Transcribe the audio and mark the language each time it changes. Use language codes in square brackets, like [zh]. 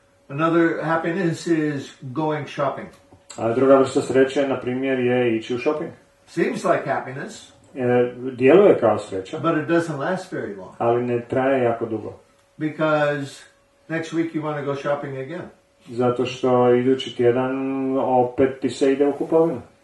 [en] Another happiness is going shopping. [hr] A druga vrsta sreće, na primjer, je ići u shopping. [en] Seems like happiness. [hr] Djeluje kao sreća, [en] but it doesn't last very long. [hr] Ali ne traje jako dugo. [en] Because next week you want to go shopping again. [hr] Zato što idući tjedan opet ti se ide u kupovinu.